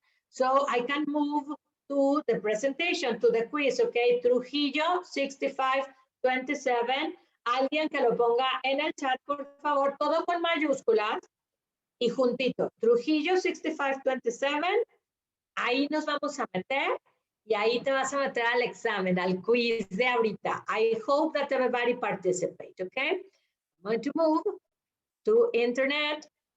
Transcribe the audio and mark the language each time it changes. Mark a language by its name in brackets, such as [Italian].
[English] So I can move to the presentation, to the quiz, okay? Trujillo 6527. [Spanish] Alguien que lo ponga en el chat, por favor, todo con mayúsculas y juntito. Trujillo 6527. Ahí nos vamos a meter y ahí te vas a meter al examen, al quiz de ahorita. [English] I hope that everybody participate, okay? I'm going to move to internet.